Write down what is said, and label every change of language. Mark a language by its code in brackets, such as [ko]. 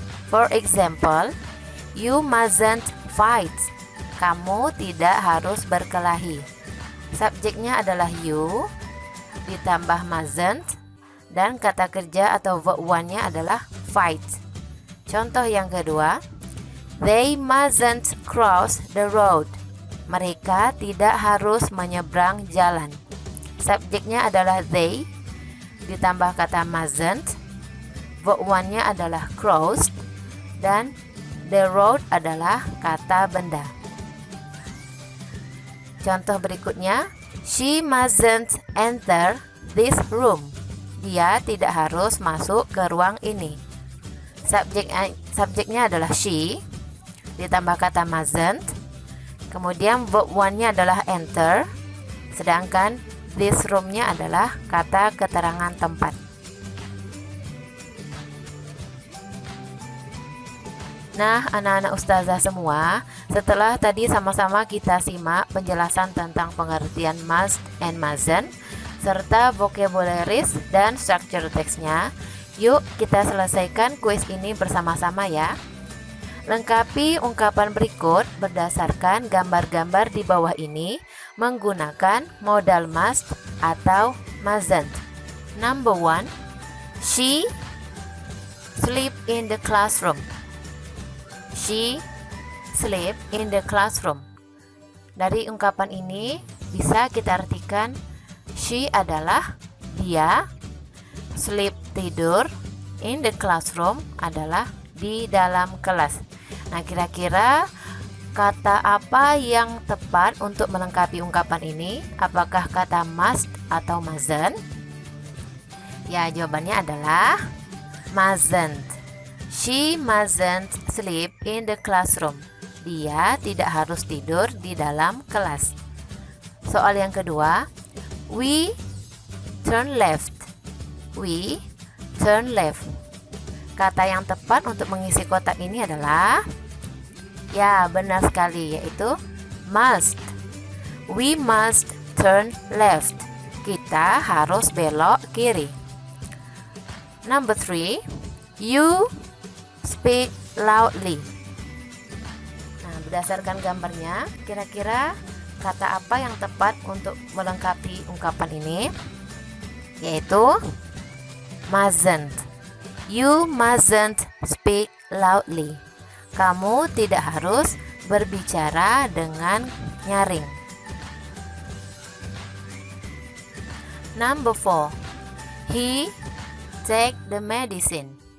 [en] For example, you mustn't fight. [id] Kamu tidak harus berkelahi. Subjeknya adalah you, ditambah mustn't, dan kata kerja atau verb one-nya adalah fight. Contoh yang kedua, [en] they mustn't cross the road. [id] Mereka tidak harus menyeberang jalan. Subjeknya adalah they, ditambah kata mustn't, verb one-nya adalah cross, dan the road adalah kata benda. Contoh berikutnya, [en] she mustn't enter this room. [id] Dia tidak harus masuk ke ruang ini. Subjeknya adalah she, ditambah kata mustn't, kemudian verb one-nya adalah enter, sedangkan this room-nya adalah kata keterangan tempat. Nah, anak-anak ustazah semua, setelah tadi sama-sama kita simak penjelasan tentang pengertian must and mustn't, serta vocabularies dan structure teksnya, yuk kita selesaikan kuis ini bersama-sama ya. Lengkapi ungkapan berikut berdasarkan gambar-gambar di bawah ini menggunakan modal must atau mustn't. [en] Number 1, she sleep in the classroom. She sleep in the classroom. [id] Dari ungkapan ini bisa kita artikan she adalah dia, sleep tidur, [en] in the classroom [id] adalah di dalam kelas. Nah, kira-kira kata apa yang tepat untuk melengkapi ungkapan ini? Apakah kata must atau mustn't? Ya, jawabannya adalah mustn't. [en] She mustn't sleep in the classroom. [id] Dia tidak harus tidur di dalam kelas. Soal yang kedua, [en] we turn left. We turn left. [id] Kata yang tepat untuk mengisi kotak ini adalah, ya benar sekali, yaitu must. [en] We must turn left. [id] Kita harus belok kiri. [en] Number 3, you speak loudly. [id] Nah, berdasarkan gambarnya, kira-kira kata apa yang tepat untuk melengkapi ungkapan ini? Yaitu mustn't. [en] You mustn't speak loudly. [id] Kamu tidak harus berbicara dengan nyaring. [en] Number 4, he take the medicine.